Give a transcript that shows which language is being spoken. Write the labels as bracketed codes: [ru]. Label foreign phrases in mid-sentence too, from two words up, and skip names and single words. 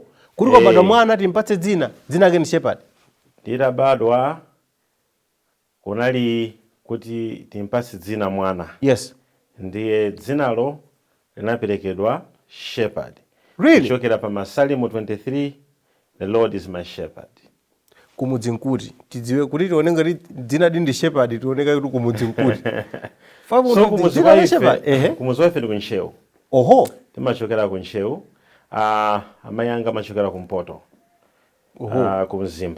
[ny] Kuti kwabadwa mwana timpatse dzina lake ni Shepherd. Nditabadwa kunali kuti timpatse dzina mwana. [en] Yes. [ny] Ndiye dzinalo linaperekedwa Shepherd. [en] Really? [ny] Kuchokera pa Masalimo 23, [en] the Lord is my shepherd. [ny] Kumudzi nkuti tidziwe kuti tione ngati dzina ndi Shepherd tioneka kuti kumudzi nkuti. So kumudzi wa Shepherd. Kumudzi wa ife ndi kunchewu. Oho. Timachokera kunchewu. Amayanga machokera kumpoto. Oho. Kumzimba.